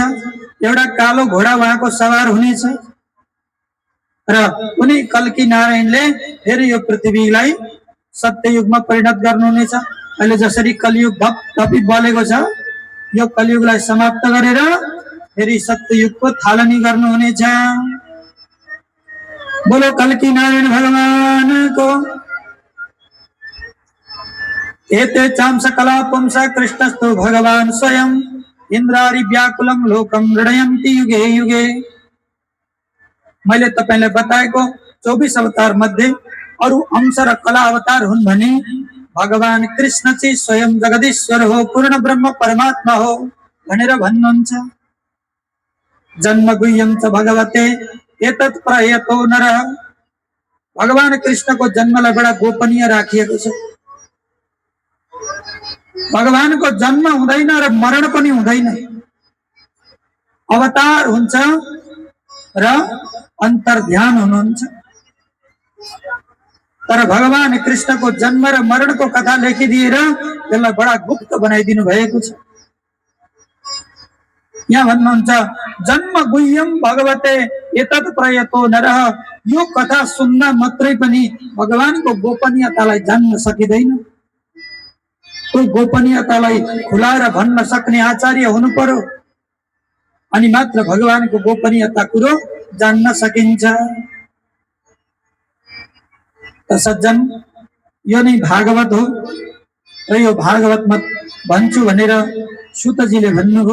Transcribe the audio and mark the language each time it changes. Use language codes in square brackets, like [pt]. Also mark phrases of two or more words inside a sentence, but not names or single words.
[ne] एउटा कालो घोडा उहाँको सवार हुनेछ र उनी कल्की नारायणले फेरि यो पृथ्वीलाई सत्ययुगमा परिणत गर्नुहुनेछ। अहिले जसरी कलियुग धपधपी बलेको छ, यो कलियुगलाई समाप्त गरेर फेरि सत्ययुगको थालनी गर्नुहुनेछ। बोलो कल्की नारायण भगवानको। [sa] एते चांस कला पुंस कृष्णस्तु भगवान स्वयं इन्द्रारि व्याकुलं लोकं हृदयन्ति युगे युगे। [ne] मैले तपाईलाई बताएको 24 अवतार मध्ये अरु अंश र कला अवतार हुन् भने भगवान कृष्ण चाहिँ स्वयं जगदीश्वर हो, पूर्ण ब्रह्म परमात्मा हो भनेर भन्नुहुन्छ। [sa] जन्म गुह्यं च भगवते एतत् प्रयतो नरः। [ne] भगवान कृष्णको जन्मलाई बडा गोपनीय राखिएको छ। भगवानको जन्म हुँदैन र मरण पनि हुँदैन। अवतार हुन्छ र अन्तर्ध्यान हुनुहुन्छ। तर भगवान कृष्णको जन्म र मरणको कथा लेखिदिएर त्यसलाई बडा गुप्त बनाइदिनु भएको छ। यहाँ भन्नुहुन्छ [sa] जन्म गुह्यम भगवते एतत् प्रयतो नरः। [ne] यो कथा सुन्न मात्रै पनि भगवानको गोपनीयतालाई जान्न सकिँदैन। त्यो गोपनीयतालाई खुलाएर भन्न सक्ने आचार्य हुनु पर्यो, अनि मात्र भगवानको गोपनीयता कुरो जान्न सकिन्छ। त सज्जन, यो नै भागवत हो र यो भागवतमा भन्छु भनेर सुतजीले भन्नुभयो।